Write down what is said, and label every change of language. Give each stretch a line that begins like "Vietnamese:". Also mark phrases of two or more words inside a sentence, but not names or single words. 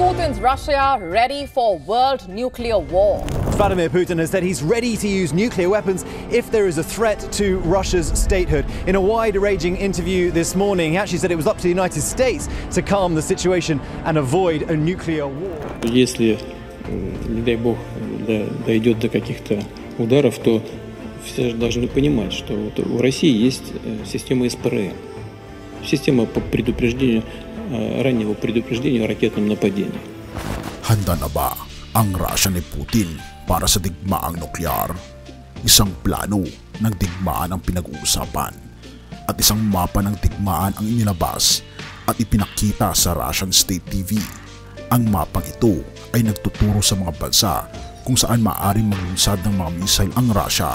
English: Putin's Russia ready for world nuclear war. Vladimir Putin has said he's ready to use nuclear weapons if there is a threat to Russia's statehood. In a wide-ranging interview this morning, he actually said it was up to the United States to calm the situation and avoid a nuclear war.
Russian: Если, не дай бог, дойдет до каких-то ударов, то все должны понимать, что вот у России есть система СПРН, система по предупреждению, раннего предупреждения о ракетном нападении.
Filipino: Handa na ba ang Russia ni Putin para sa digmaang nuklear? Isang plano ng digmaan ang pinag-uusapan at isang mapa ng digmaan ang inilabas at ipinakita sa Russian State TV. Ang mapang ito ay nagtuturo sa mga bansa kung saan maaaring maglunsad ng mga missile ang Russia.